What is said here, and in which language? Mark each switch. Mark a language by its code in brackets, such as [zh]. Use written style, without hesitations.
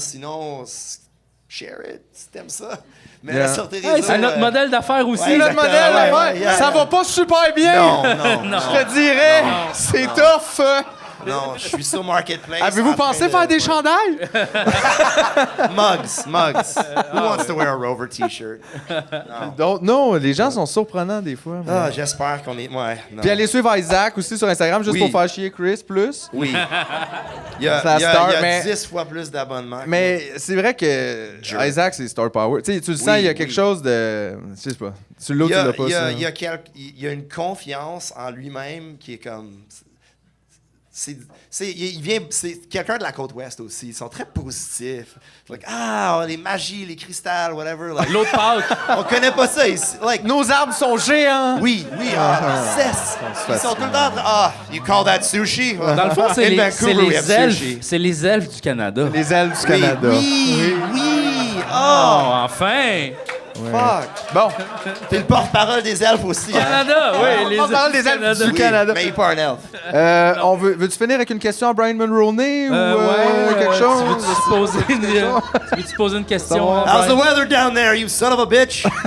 [fr] Sinon, [en] share it [fr] si t'aimes ça. Mais sortez c'est notre modèle d'affaires aussi. C'est notre modèle d'affaires. Ça va pas super bien. Non. Je te dirais, c'est tough. Non, je suis sur Marketplace. Avez-vous pensé faire des chandails? Mugs. [en] Who wants to wear a Rover T-shirt? [fr] Non, les gens sont surprenants des fois. Ah, j'espère qu'on est... Ouais, non. Puis allez suivre Isaac aussi sur Instagram, juste pour faire chier Chris plus. Oui. Il y a 10 fois plus d'abonnements. Mais c'est vrai que Isaac, c'est Star Power. Tu le sens, il y a quelque chose de... Je sais pas. Tu l'as ou tu l'as pas, il y a une confiance en lui-même qui est comme... C'est quelqu'un de la côte ouest aussi. Ils sont très positifs. Like, les magies, les cristals, whatever. Like, l'autre Pâques. On connaît pas ça ici. Like, nos arbres sont géants. Oui. Ils sont tout le temps. [en] You call that sushi? [fr] Dans le fond, c'est les elfes. C'est les elfes du Canada. Les elfes du Canada. Oui. Oh, enfin. Ouais. [en] Fuck. [fr] Bon. T'es le porte-parole des elfes aussi. Canada, oui. Les porte-parole des elfes du Canada. Mais il n'est pas un elfe. Veux-tu finir avec une question à Brian Mulroney ou quelque chose? Veux-tu poser une question? [en] How's the weather down there, you son of a bitch?